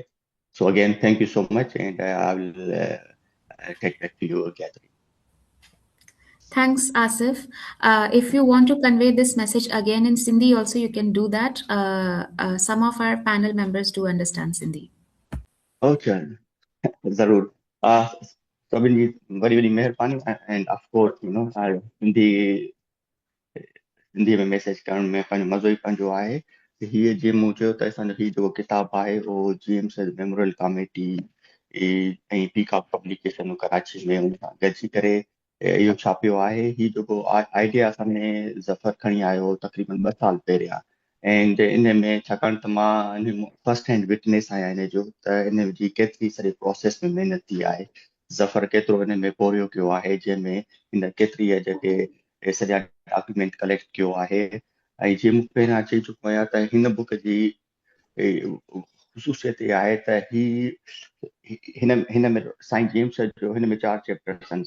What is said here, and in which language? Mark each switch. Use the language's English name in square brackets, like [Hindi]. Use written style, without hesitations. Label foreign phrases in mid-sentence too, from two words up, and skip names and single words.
[English] So again, thank you so much, and I will take back to you, Catherine. Thanks, Asif. If you want to convey this message again in Sindhi, also you can do that. Some of our panel members do understand Sindhi. Okay. [Sindhi] जरूर सभिनि जी वॾी वॾी महिरबानी [English] and of course [Sindhi] हिंदी में मैसेज करण में पंहिंजो मज़ो ई पंहिंजो आहे हीअ जीअं मूं चयो त असांजो हीउ जेको किताबु आहे उहो जेम्स मेमोरियल कमेटी ऐं पीकॉक पब्लिकेशन कराची में उन सां गॾिजी करे इहो छापियो आहे। हीउ जेको आइडिया असांजे ज़फ़र खणी आयो तक़रीबन 2 साल पहिरियां, एंड इन में छाकाणि त मां इन [English] first hand witness [Sindhi] आहियां इन जो, त इन जी केतिरी सॼे प्रोसेस में महिनत थी आहे। ज़फ़र केतिरो इन में पोरियो कयो आहे, जंहिंमें इन केतिरी जेके सॼा [English] document collect [Sindhi] कयो आहे। ऐं जीअं मूं पहिरियां चई चुको आहियां त हिन बुक जी ख़ुशूसियत इहा आहे त हिन में साईं जेम्स जो हिन में 4 चैप्टर्स आहिनि।